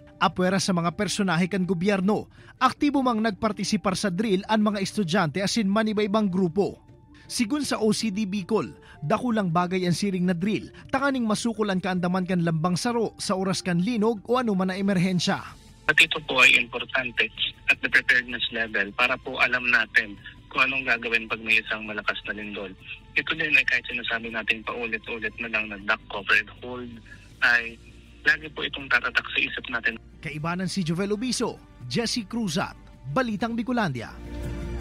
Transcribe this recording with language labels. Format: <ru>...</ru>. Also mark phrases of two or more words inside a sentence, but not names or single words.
<bik>Apwera sa mga personahe kan gobyerno, aktibo mang nagpartisipar sa drill ang mga estudyante asin manibaybang grupo. Sigun sa OCD Bicol, dakulang bagay ang siring na drill, tanganing masukulan kaandaman kan lambang saro sa oras kan linog o anuman na emerhensya.</bik> <tl>At ito po ay importante</tl> <en>at the preparedness level</en> <tl>para po alam natin kung anong gagawin pag may isang malakas na lindol. Ito din ay kahit sinasabi natin paulit-ulit na lang na</tl> <en>duck covered hold</en> <tl>ay lagi po itong tatatak sa isip natin.</tl> <bik>Kaibanan si Jovel Obiso, Jesse Cruzat, Balitang Bicolandia.</bik>